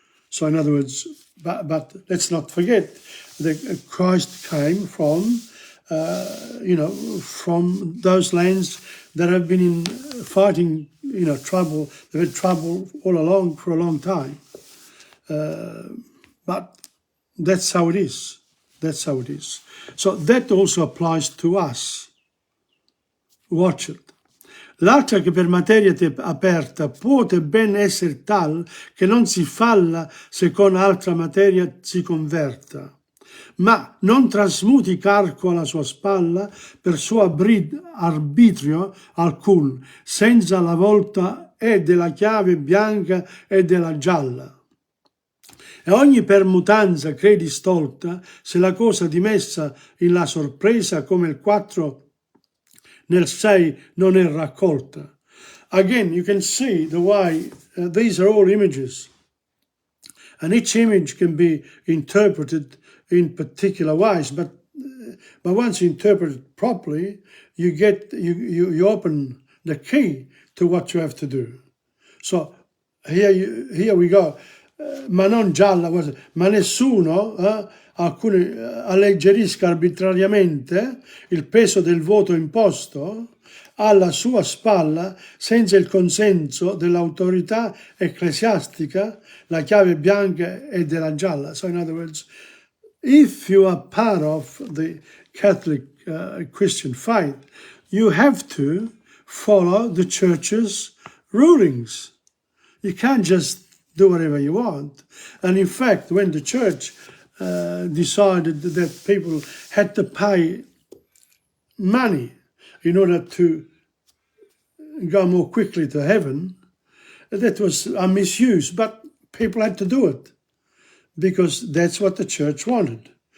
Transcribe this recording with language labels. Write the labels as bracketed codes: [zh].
[en] So in other words, but let's not forget that Christ came from, from those lands that have been in fighting, trouble. They've had trouble all along for a long time. But that's how it is. That's how it is. So that also applies to us. Watch it. [it] L'altra che per materia aperta puote ben essere tal che non si falla se con altra materia si converta, ma non trasmuti carco alla sua spalla per suo arbitrio alcun, senza la volta e della chiave bianca e della gialla. E ogni permutanza credi stolta, se la cosa dimessa in la sorpresa come il 4 nel 6 non è raccolta. [en] Again, you can see the way these are all images, and each image can be interpreted in particular ways. But once you interpret it properly, you open the key to what you have to do. So here we go. [it] Ma non gialla, ma nessuno alleggerisca arbitrariamente il peso del voto imposto alla sua spalla senza il consenso dell'autorità ecclesiastica, la chiave bianca e della gialla. [en] So in other words, if you are part of the Catholic Christian faith, you have to follow the church's rulings. You can't just do whatever you want. And in fact, when the church decided that people had to pay money in order to go more quickly to heaven, that was a misuse, but people had to do it because that's what the church wanted.